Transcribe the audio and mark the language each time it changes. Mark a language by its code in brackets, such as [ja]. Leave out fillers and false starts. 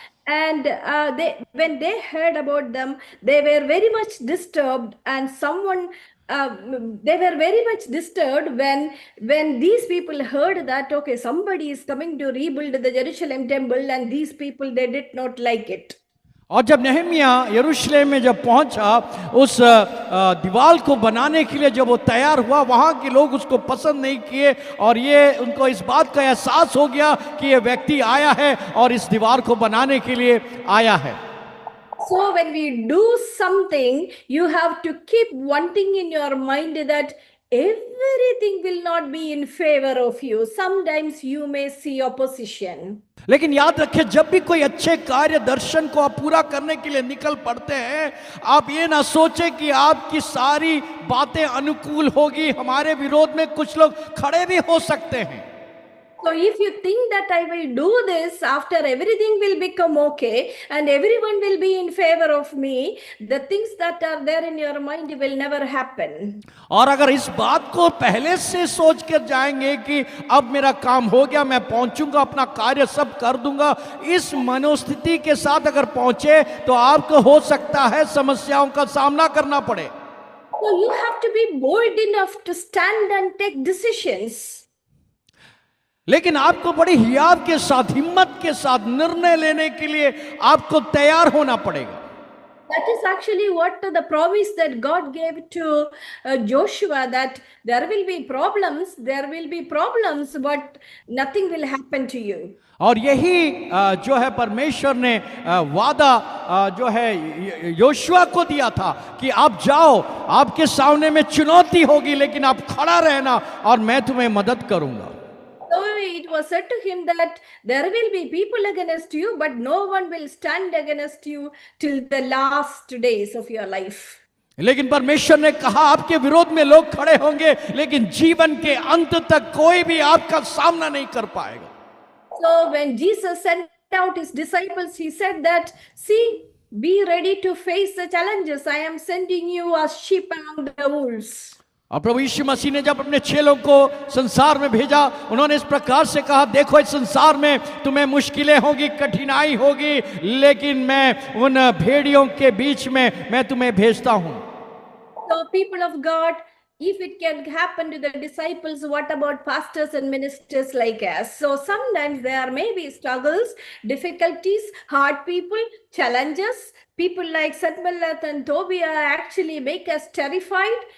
[en] And when they heard about them, they were very much disturbed. And they were very much disturbed when these people heard that, okay, somebody is coming to rebuild the Jerusalem temple, and these people, they did not like it. [hi] और जब नहमिया यरूशलेम में जब पहुंचा, उस दीवार को बनाने के लिए जब वो तैयार हुआ, वहां के लोग उसको पसंद नहीं किए और ये उनको इस बात का एहसास हो गया कि ये व्यक्ति आया है और इस दीवार को बनाने के लिए आया है। [en] So when we do something, you have to keep wanting in your mind that everything will not be in favor of you. Sometimes you may see opposition. [hi] लेकिन याद रखें, जब भी कोई अच्छे कार्य दर्शन को आप पूरा करने के लिए निकल पड़ते हैं, आप ये ना सोचें कि आपकी सारी बातें अनुकूल होगी। हमारे विरोध में कुछ लोग खड़े भी हो सकते हैं। [en] So if you think that I will do this, after everything will become okay and everyone will be in favor of me, the things that are there in your mind will never happen. [hi] और अगर इस बात को पहले से सोच कर जाएंगे कि अब मेरा काम हो गया, मैं पहुंचूंगा, अपना कार्य सब कर दूंगा, इस मनोस्थिति के साथ अगर पहुंचे तो आपको हो सकता है समस्याओं का सामना करना पड़े। [en] So you have to be bold enough to stand and take decisions. [hi] लेकिन आपको बड़ी हियाव के साथ, हिम्मत के साथ निर्णय लेने के लिए आपको तैयार होना पड़ेगा। [en] That is actually what the promise that God gave to Joshua, that there will be problems, but nothing will happen to you. [hi] और यही जो है परमेश्वर ने वादा जो है योशुआ को दिया था कि आप जाओ, आपके सामने में चुनौती होगी लेकिन आप खड़ा रहना और मैं तुम्हें मदद करूंगा। [en] So it was said to him that there will be people against you, but no one will stand against you till the last days of your life. [hi] लेकिन परमेश्वर ने कहा आपके विरोध में लोग खड़े होंगे, लेकिन जीवन के अंत तक कोई भी आपका सामना नहीं कर पाएगा। [en] So when Jesus sent out his disciples, he said that, see, be ready to face the challenges. I am sending you as sheep among the wolves. [hi] और प्रभु यीशु मसीह ने जब अपने चेलों को संसार में भेजा, उन्होंने इस प्रकार से कहा, देखो इस संसार में तुम्हें मुश्किलें होगी, कठिनाई होगी, लेकिन मैं उन भेड़ियों के बीच में मैं तुम्हें भेजता हूं। [en] So people of God, if it can happen to the disciples, what about pastors and ministers like us? So sometimes there may be struggles, difficulties, hard people, challenges. People like Sanballat and Tobiah actually make us terrified.